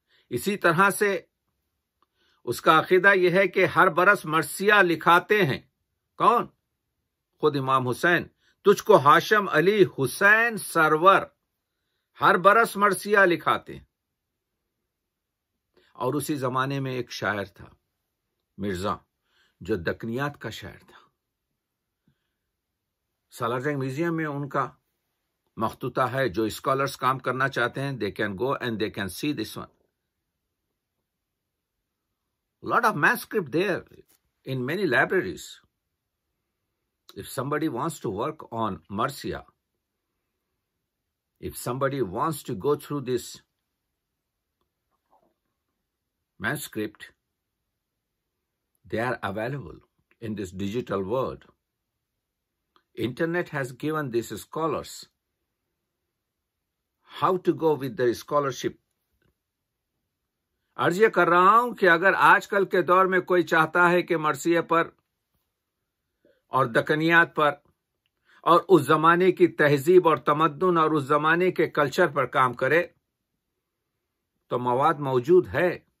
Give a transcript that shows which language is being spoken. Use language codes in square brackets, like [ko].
[ur] اسی طرح سے اس کا عقیدہ یہ ہے کہ ہر برس مرثیہ لکھاتے ہیں۔ کون؟ خود امام حسین۔ تجھ کو ہاشم علی حسین سرور ہر برس مرثیہ لکھاتے ہیں۔ اور اسی زمانے میں ایک شاعر تھا مرزا، جو دکنیات کا شاعر تھا۔ سالار جنگ میوزیم میں ان کا مخطوطہ ہے۔ جو اسکالرز کام کرنا چاہتے ہیں، [en] they can go and they can see this one. Lot of manuscript there in many libraries. If somebody wants to work on Marcia, if somebody wants to go through this manuscript. They are available in this digital world. Internet has given these scholars how to go with the scholarship. [ur] عرض یہ کر رہا ہوں کہ اگر آج کل کے دور میں کوئی چاہتا ہے کہ مرثیہ پر اور دکنیات پر اور اس زمانے کی تہذیب اور تمدن اور اس زمانے کے کلچر پر کام کرے تو مواد موجود ہے.